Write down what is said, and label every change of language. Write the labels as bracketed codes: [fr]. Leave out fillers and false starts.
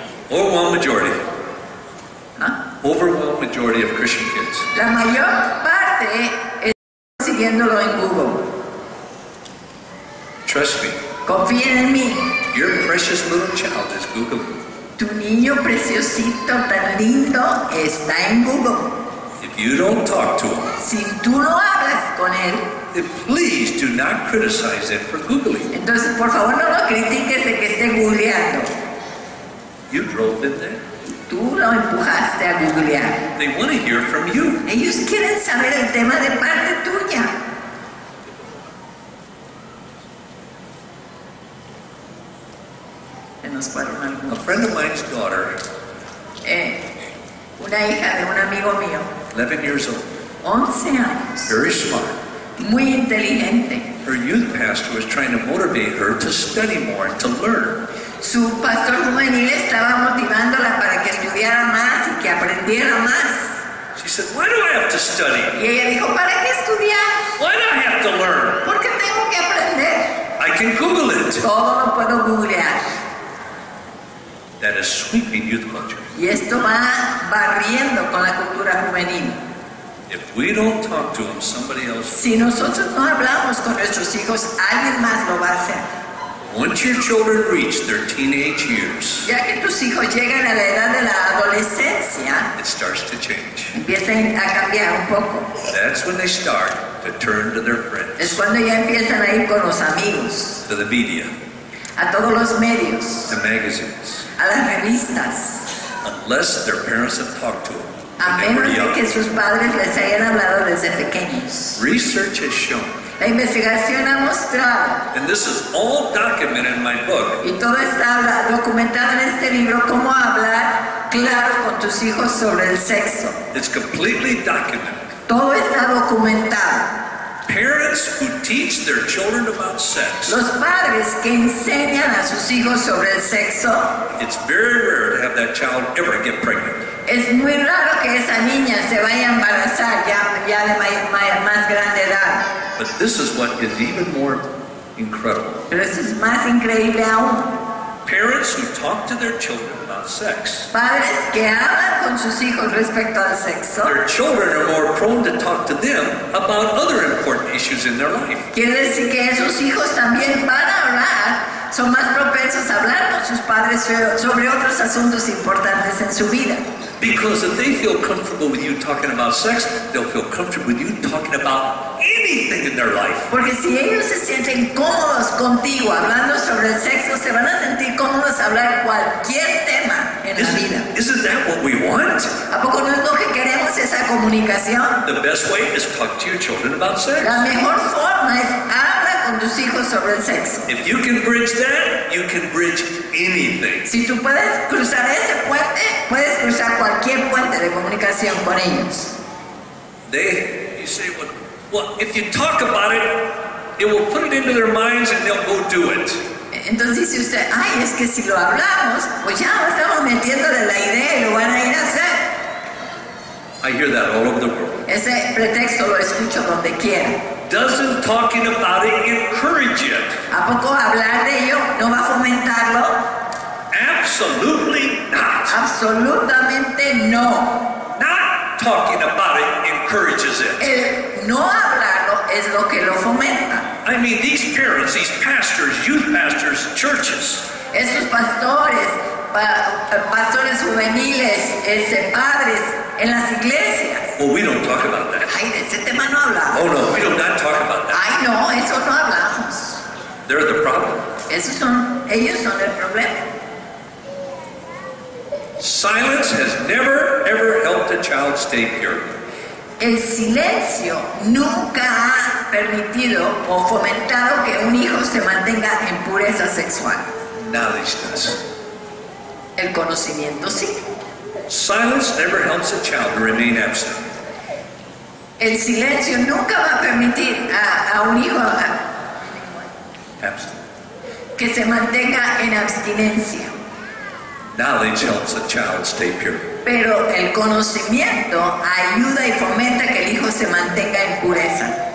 [en] Overwhelming majority. [es] ¿Ah? [en] Overwhelming majority of Christian kids. [es] La mayor parte está siguiéndolo en Google. [en] Trust me, [es] Confíen en mí. [en] your precious little child is Googling. [es] Tu niño preciosito tan lindo está en Google. [en] If you don't talk to him, [es] Si tú no hablas con él, [en] then please do not criticize them for Googling. [es] entonces por favor no lo critiques de que esté googleando. [en] You drove them there. [es] Tú lo empujaste a googlear. [en] They want to hear from you. [es] Ellos quieren saber el tema de parte tuya. Se nos fueron [en] A [es] algunos. [en] friend of mine's daughter, [es] Una hija de un amigo mío, [en] 11 years old, [es] 11 años, [en] very smart. [es] muy inteligente. [en] Her youth pastor was trying to motivate her to study more and to learn. [es] Su pastor juvenil estaba motivándola para que estudiara más y que aprendiera más. [en] She said, why do I have to study? [es] Y ella dijo, ¿para qué estudiar? [en] Why do I have to learn? [es] Porque tengo que aprender. [en] I can Google it. [es] Todo lo puedo googlear. [en] That is sweeping youth culture. [es] Y esto va barriendo con la cultura juvenil. [en] If we don't talk to them, somebody else. [es] Si nosotros no hablamos con nuestros hijos, alguien más lo va a hacer. [en] Once your children reach their teenage years, [es] Ya que tus hijos llegan a la edad de la adolescencia, [en] it starts to change. [es] empiezan a cambiar un poco. [en] That's when they start to turn to their [es] Es cuando ya empiezan a ir con los amigos, [en] to the media, [es] a todos los medios, [en] to magazines, [es] a las revistas, [en] unless their parents have talked to them [es] a [en] when they were [es] menos de [en] young. [es] que sus padres les hayan hablado desde pequeños. [en] Research has shown, [es] La investigación ha mostrado, [en] and this is all documented in my book, [es] y todo está documentado en este libro, cómo hablar claro con tus hijos sobre el sexo. [en] it's completely documented. [es] Todo está documentado. [en] Parents who teach their children about sex, [es] Los padres que enseñan a sus hijos sobre el sexo, [en] it's very rare to have that child ever get pregnant. [es] es muy raro que esa niña se vaya a embarazar ya de más grande edad. [en] But this is what is even more incredible. [es] Pero eso es más increíble aún. [en] Parents who talk to their children about sex, [es] Padres que hablan con sus hijos respecto al sexo, [en] their children are more prone to talk to them about other important issues in their life. [es] quiere decir que esos hijos también van a hablar, son más propensos a hablar con sus padres sobre otros asuntos importantes en su vida. [en] Because if they feel comfortable with you talking about sex, they'll feel comfortable with you talking about anything in their life. [es] Porque si ellos se sienten cómodos contigo hablando sobre el sexo, se van a sentir cómodos a hablar cualquier tema en la vida. [en] Isn't that what we want? [es] ¿A poco no es lo que queremos, esa comunicación? [en] The best way is talk to your children about sex. [es] La mejor forma es habla con tus hijos sobre el sexo. [en] If you can bridge that, you can bridge anything. [es] Si tú puedes cruzar ese puente, puedes cruzar cualquier puente de comunicación con ellos. [en] You say, well, if you talk about it, it will put it into their minds and they'll go do it. [es] Entonces dice usted, ay, es que si lo hablamos, pues ya estamos metiéndole la idea y lo van a ir a hacer. [en] I hear that all over the world. [es] Ese pretexto lo escucho donde quiera. [en] Doesn't talking about it encourage it? [es] ¿A poco hablar de ello no va a fomentarlo? [en] Absolutely not. [es] Absolutamente no. [en] Not talking about it encourages it. [es] El no hablarlo es lo que lo fomenta. [en] I mean, these parents, these pastors, youth pastors, churches, [es] Estos pastores, pastores juveniles, padres en las iglesias. [en] well, we don't talk about that. [es] Ay, de ese tema no hablamos. [en] Oh no, we do not talk about that. [es] Ay, no, eso no hablamos. [en] They're the problem. [es] Ellos son el problema. [en] Silence has never, ever helped a child stay pure. [es] El silencio nunca ha permitido o fomentado que un hijo se mantenga en pureza sexual. [en] Knowledge does. [es] El conocimiento sí. [en] Silence never helps a child to remain absent. [es] El silencio nunca va a permitir a un hijo [en] Absent. [es] que se mantenga en abstinencia. [en] Knowledge helps a child stay pure. [es] Pero el conocimiento ayuda y fomenta que el hijo se mantenga en pureza.